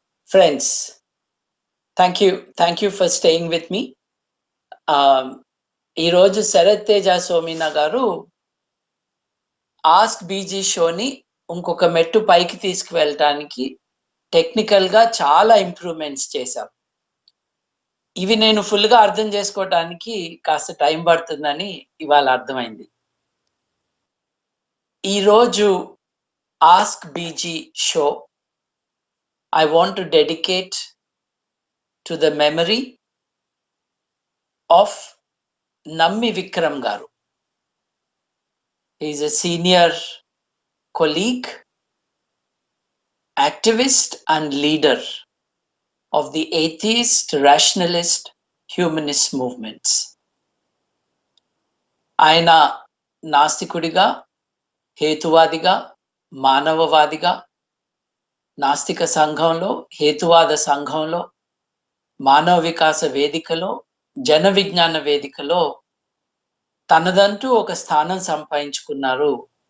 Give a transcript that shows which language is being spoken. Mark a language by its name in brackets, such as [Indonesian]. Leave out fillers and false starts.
[English] Friends, thank you for staying with me. [Telugu] ఈ రోజు శరత్ తేజ సోమినా గారు ఆస్క్ బీజీ షోని ఇంకొక మెట్టు పైకి తీసుకువెళ్ళటానికి టెక్నికల్ గా చాలా ఇంప్రూవ్మెంట్స్ చేశాం. ఇవి నేను ఫుల్ గా అర్థం చేసుకోవటానికి కాస్త టైం పడుతుందని ఇవాళ అర్థమైంది. ఈ రోజు [English] Ask BG show I want to dedicate to the memory of Nammi Vikram గారు. He is a senior colleague, activist and leader of the atheist, rationalist, humanist movements. [Telugu] ఆయన నాస్తికుడిగా, హేతువాదిగా, మానవవాదిగా, నాస్తిక సంఘంలో, హేతువాద సంఘంలో, మానవ వికాస వేదికలో, జన విజ్ఞాన వేదికలో తనదంటూ ఒక స్థానం సంపాదించుకున్నారు.